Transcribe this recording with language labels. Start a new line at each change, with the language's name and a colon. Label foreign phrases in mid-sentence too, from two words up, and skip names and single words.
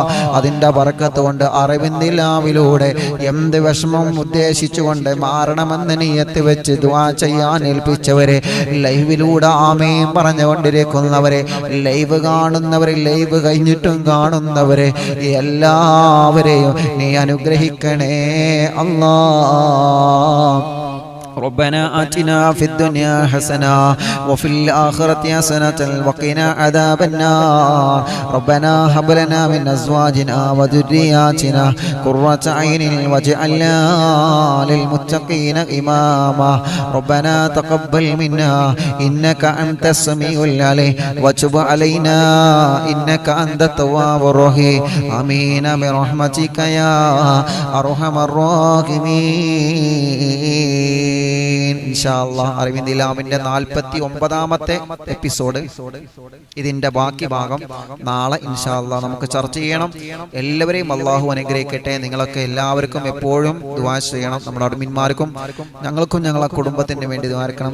Malayalam: അതിൻ്റെ ബർക്കത്ത് കൊണ്ട് അറിവിന്നിലാവിലൂടെ എന്ത് വിഷമം ഉദ്ദേശിച്ചുകൊണ്ട് മാറണമെന്ന് നീയത്ത് വെച്ച് ദുആ ചെയ്യാൻ ഏൽപ്പിച്ചവരെ, ലൈവിലൂടെ ആമീൻ പറഞ്ഞുകൊണ്ടിരിക്കുന്നവരെ, ലൈവ് കാണുന്നവരെ, ലൈവ് കഴിഞ്ഞിട്ടും കാണുന്നവരെ, എല്ലാവരെയും നീ അനുഗ്രഹിക്കണേ അല്ലാഹ്.
Arabic: ربنا آتنا في الدنيا حسنة وفي الآخرة حسنة وقنا عذاب النار. ربنا هب لنا من أزواجنا وذرياتنا قرة عين واجعلنا للمتقين إماما. ربنا تقبل منا إنك أنت السميع العليم وتب علينا إنك أنت التواب الرحيم. آمين برحمتك يا أرحم الراحمين. إن شاء الله
Malayalam: അറിവിന്ദിലാമിന്റെ 49ാമത്തെ എപ്പിസോഡ്, ഇതിന്റെ ബാക്കി ഭാഗം നാളെ
Arabic: إن شاء الله
Malayalam: നമുക്ക് ചർച്ച ചെയ്യണം. എല്ലാവരെയും അല്ലാഹു അനുഗ്രഹിക്കട്ടെ. നിങ്ങളൊക്കെ എല്ലാവർക്കും എപ്പോഴും ദുആ ചെയ്യണം. നമ്മുടെ അഡ്മിന്മാർക്കും ഞങ്ങൾക്കും ഞങ്ങളെ കുടുംബത്തിന് വേണ്ടി ദുആ ചെയ്യണം.